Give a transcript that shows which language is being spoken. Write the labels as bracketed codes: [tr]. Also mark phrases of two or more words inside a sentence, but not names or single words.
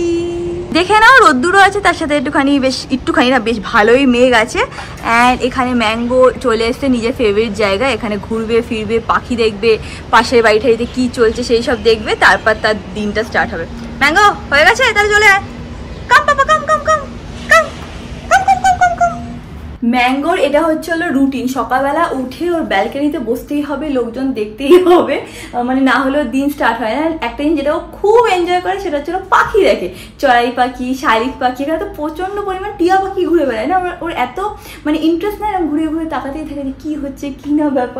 [bn] দেখে নাও রোদ্দুরও আছে, তার সাথে একটুখানি না বেশ ভালোই মেঘ আছে। অ্যান্ড এখানে ম্যাঙ্গো চলে এসছে নিজের ফেভারিট জায়গা। এখানে ঘুরবে ফিরবে, পাখি দেখবে, পাশের বাড়িটারিতে কি চলছে সেই সব দেখবে, তারপর তার দিনটা স্টার্ট হবে। ম্যাঙ্গো হয়ে গেছে, তাহলে চলে আয়। [en] come papa come come come come come come come come come. [bn] ম্যাঙ্গোর এটা হচ্ছে হলো রুটিন। সকালবেলা উঠে ওর ব্যালকনিতে বসতেই হবে, লোকজন দেখতেই হবে, মানে না হলেও দিন স্টার্ট হয় না। একটা জিনিস যেটা ও খুব এনজয় করে সেটা হচ্ছে পাখি দেখে। চড়াই পাখি, শালিক পাখি, এখানে তো প্রচন্ড পরিমাণ টিয়া পাখি ঘুরে বেড়ায় না। ওর এত মানে ইন্টারেস্ট নাই, ঘুরে ঘুরে তাকাতেই থাকে যে কি হচ্ছে কি না ব্যাপার।